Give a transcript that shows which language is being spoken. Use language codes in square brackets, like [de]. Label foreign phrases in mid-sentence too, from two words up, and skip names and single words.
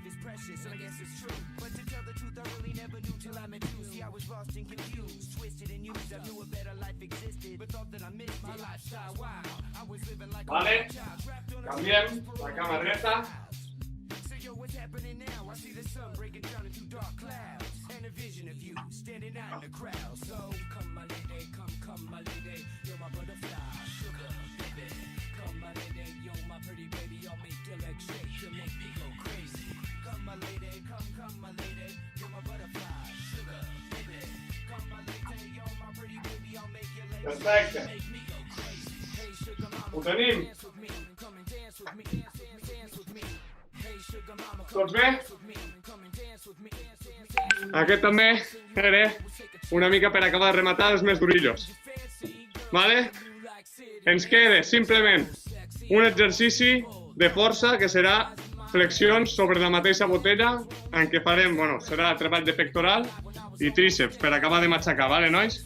[en] precious, and I guess it's true. But to tell the truth, I really never knew till I met you. See, I was lost and confused, twisted and used. I knew a better life existed, but thought that I missed my lifestyle. Wow, I was living like [ca] Vale, canviem la cama dreta. [en] So yo, what's happening now? I see the sun breaking down into dark clouds, and a vision of you standing out in the crowd. So come my lady, come my lady, you're my butterfly, sugar baby. Come my lady, you're my pretty baby, I'll make your legs shake, you make me go crazy. Come my lady, come my lady, you're my butterfly, sugar baby. Come my lady, you're my pretty baby, I'll make your legs [ca] Perfecte. [en] make me go crazy. Hey sugar mama, [ca] Ho tenim. [en] dance with me, come and dance with me, dance with me. Hey sugar mama, come [ca] Tots bé? with me, come and dance with me. Aquest també era una mica per acabar de rematar els més durillos. Vale? Ens queda simplement un exercici de força que serà flexions sobre la mateixa botella en què farem, bueno, serà treball de pectoral i tríceps per acabar de matxacar, vale, nois?